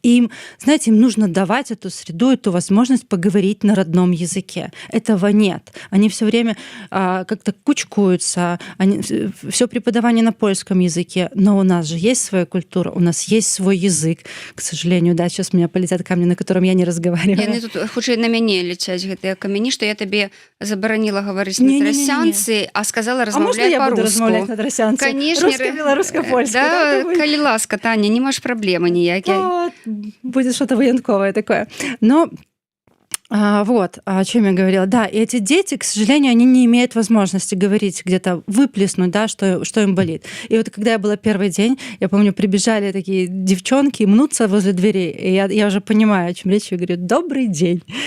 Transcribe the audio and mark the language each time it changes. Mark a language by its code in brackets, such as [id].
[ru] И им, знаете, им нужно давать эту среду, эту возможность поговорить на родном языке. Этого нет. Они все время как-то кучкуются, все преподавание на польском языке, но у нас же есть своя культура, у нас есть свой язык. К сожалению, да, сейчас у меня полетят камни, на котором я не разговариваю. [be] Яны тут хутчэй на мяне ляцяць гэтыя камяні, што я табе забараніла гаварыць на трасянцы, а сказала размаўляць па-руску. А можна я буду размаўляць на трасянцы? [ru] Конечно. [be] Руска-беларуска-польска. Да, калі ласка, Таня, не маеш праблемы ніякай. [ru] Будет что-то военковое такое. Но вот, о чем я говорила. Да, и эти дети, к сожалению, они не имеют возможности говорить, где-то выплеснуть, да, что им болит. И вот когда я была первый день, я помню, прибежали такие девчонки мнутся возле двери, и я уже понимаю, о чем речь, я говорю: «Добрый день».